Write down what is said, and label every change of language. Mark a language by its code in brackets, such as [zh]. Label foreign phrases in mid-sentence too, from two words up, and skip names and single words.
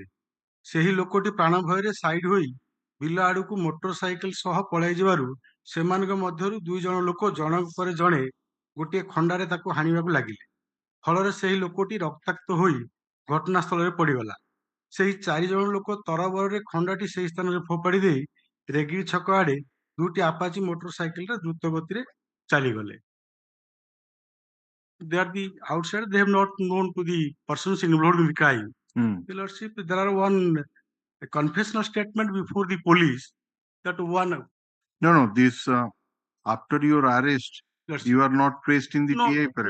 [or] ସେହି ଲୋକଟି ପ୍ରାଣ ଭୟରେ ସାଇଡ୍ ହୋଇ ବିଲ ଆଡ଼କୁ [en] motor cycle [or] ସହ ପଳାଇ ଯିବାରୁ ସେମାନଙ୍କ ମଧ୍ୟରୁ 2 ଜଣ ଲୋକ ଜଣକ ପରେ ଜଣେ ଗୋଟିଏ ଖଣ୍ଡାରେ ତାକୁ ହାଣିବାକୁ ଲାଗିଲେ। ଫଳରେ ସେହି ଲୋକଟି ରକ୍ତାକ୍ତ ହୋଇ ଘଟଣାସ୍ଥଳରେ ପଡ଼ିଗଲା। ସେହି 4 ଜଣ ଲୋକ ତରବରରେ ଖଣ୍ଡାଟି ସେହି ସ୍ଥାନରେ ଫୋପାଡ଼ି ଦେଇ ରେଗିରି ଛକ ଆଡ଼େ 2ଟି ଆପାଚି ମୋଟର ସାଇକେଲରେ ଦ୍ରୁତ ଗତିରେ ଚାଲିଗଲେ। [en] They are the outside, they have not known to the persons involved in the crime. The lordship, there are one confessional statement before the police that one. No, this after your arrest, lordship. You are not placed in the TI parade.